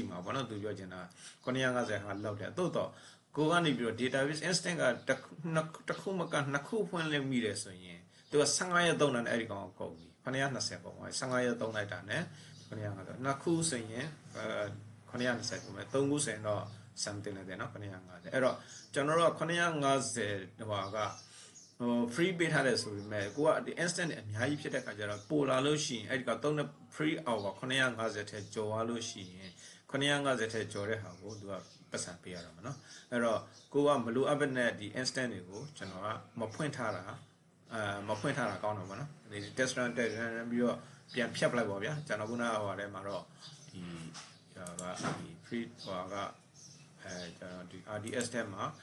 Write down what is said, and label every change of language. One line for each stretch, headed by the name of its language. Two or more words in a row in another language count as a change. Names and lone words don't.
Burmese: မှာပေါ့နော်သူပြောချင်တာ950ဟာလောက်တယ်တိုးတော့ကိုကနေပြီးတော့
English: database instant
Burmese: ကတစ်ခုမကနှစ်ခုဖွင့်လို့မိတယ်ဆိုရင်သူက15ရက်သုံးတာနဲ့အဲ့ဒီကောင် ကိုကုန်ပြီ920ကုန်ပါ15ရက်သုံးလိုက်တာနဲ့950နှစ်ခုဆိုရင်920ကုန်မယ်3ခုဆိုရင်တော့
English: something like that
Burmese: နော်950အဲ့တော့ကျွန်တော်တို့က950ဟိုကfree ပေးထားတယ်ဆို ပေမဲ့ကိုကဒီ instant အများကြီးဖြစ်တဲ့ခါကျတော့ပိုလာလို့ရှိရင်အဲ့ဒီကသုံးတဲ့
English: free hour
Burmese: 950ထဲကျော်သွားလို့ရှိရင်950ထဲကျော်တဲ့ဟာကိုသူကပတ်စံပေးရတော့မှာနော်အဲ့တော့ကိုကမလိုအပ်တဲ့ဒီ instant တွေကိုကျွန်တော်ကမဖွင့်ထားတာကောင်းတော့ဗောနော်ဒီ
English: test run
Burmese: တက်ပြီးတော့ပြန်ဖြတ်ပလိုက်ပါဗျာကျွန်တော်ခုနကဟိုထဲမှာတော့ဒီဒီ free ဟိုကကျွန်တော်ဒီ RDS ထဲမှာ